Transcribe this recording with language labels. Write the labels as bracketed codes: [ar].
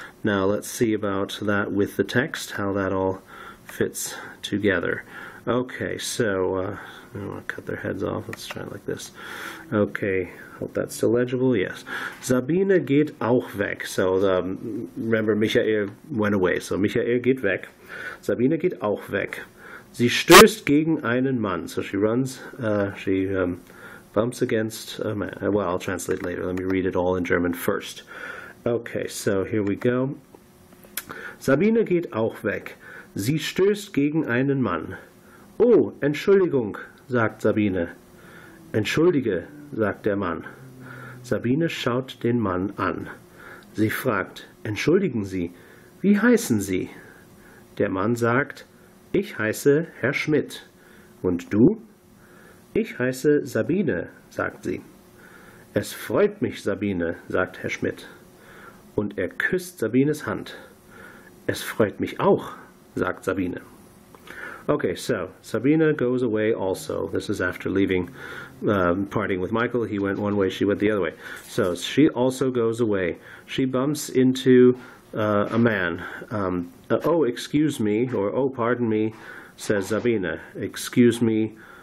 [en] Now let's see about that with the text, how that all fits together. Okay, so I don't want to cut their heads off. Let's try it like this. Okay, hope that's still legible. Yes. [de] Sabine geht auch weg. [en] So remember, Michael went away. So [de] Michael geht weg. Sabine geht auch weg. Sie stößt gegen einen Mann. [en] So she runs. She bumps against a man. Well, I'll translate later. Let me read it all in German first. Okay, so here we go. [de] Sabine geht auch weg. Sie stößt gegen einen Mann. Oh, Entschuldigung, sagt Sabine. Entschuldige, sagt der Mann. Sabine schaut den Mann an. Sie fragt, entschuldigen Sie, wie heißen Sie? Der Mann sagt, ich heiße Herr Schmidt. Und du? Ich heiße Sabine, sagt sie. Es freut mich, Sabine, sagt Herr Schmidt. Und er küsst Sabines Hand. Es freut mich auch, sagt Sabine. [en] Okay, so Sabine goes away also. This is after leaving, parting with Michael. He went one way, she went the other way. So she also goes away. She bumps into a man. Oh, excuse me, or oh, pardon me, says Sabine. Excuse me,